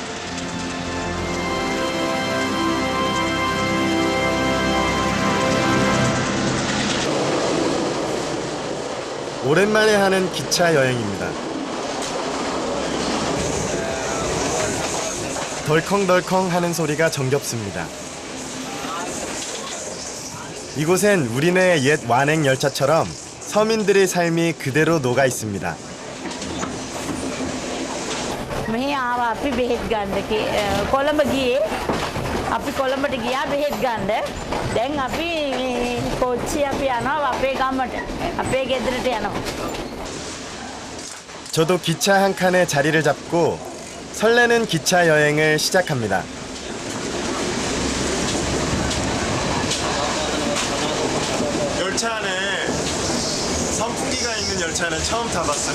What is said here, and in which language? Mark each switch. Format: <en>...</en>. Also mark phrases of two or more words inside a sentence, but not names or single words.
<ko>오랜만에 하는 기차 여행입니다. 덜컹덜컹 하는 소리가 정겹습니다. 이곳엔 우리네 옛 완행 열차처럼 서민들의 삶이 그대로 녹아 있습니다.</ko> <si>මෙහි ආවා අපි බෙහෙත් ගන්න කොළඹ ගියේ අපි කොළඹට ගියා බෙහෙත් ගන්න. දැන් අපි කොච්චි අපි යනවා අපේ ගමට. අපේ ගෙදරට යනවා.</si> <ko>저도 기차 한 칸에 자리를 잡고 설레는 기차 여행을 시작합니다. 열차 안에 선풍기가 있는 열차는 처음 타봤어요.</ko>